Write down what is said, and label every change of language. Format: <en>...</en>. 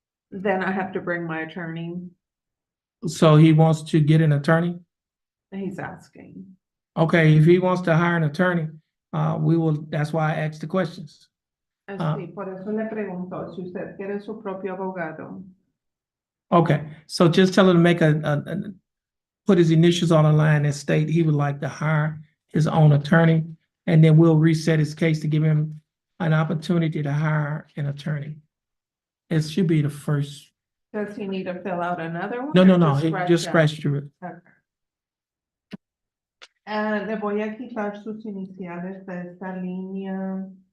<en>Then I have to bring my attorney. So he wants to get an attorney? He's asking. Okay, if he wants to hire an attorney, that's why I asked the questions.</en> <es>Sí, por eso le pregunto si usted quiere su propio abogado.</es> <en>Okay, so just tell him to make put his initials on the line and state he would like to hire his own attorney, and then we'll reset his case to give him an opportunity to hire an attorney. It should be the first. Does he need to fill out another one? No, or no, no, just that? scratch through it. Okay.</en> <es>Le voy a quitar sus iniciales de esta línea.</es>